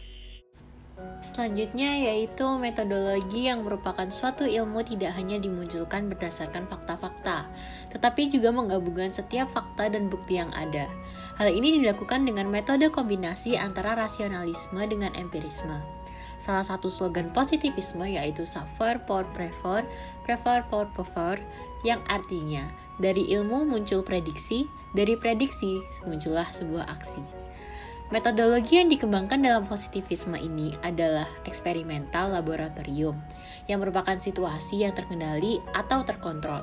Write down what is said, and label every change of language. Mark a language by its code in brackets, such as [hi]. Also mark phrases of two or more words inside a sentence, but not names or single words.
[id] Selanjutnya yaitu metodologi yang merupakan suatu ilmu tidak hanya dimunculkan berdasarkan fakta-fakta, tetapi juga menggabungkan setiap fakta dan bukti yang ada. Hal ini dilakukan dengan metode kombinasi antara rasionalisme dengan empirisme. Salah satu slogan positivisme yaitu [fr] savoir pour prévoir, prévoir pour pouvoir, [id] yang artinya dari ilmu muncul prediksi, dari prediksi muncullah sebuah aksi. Metodologi yang dikembangkan dalam positivisme ini adalah eksperimental laboratorium, yang merupakan situasi yang terkendali atau terkontrol.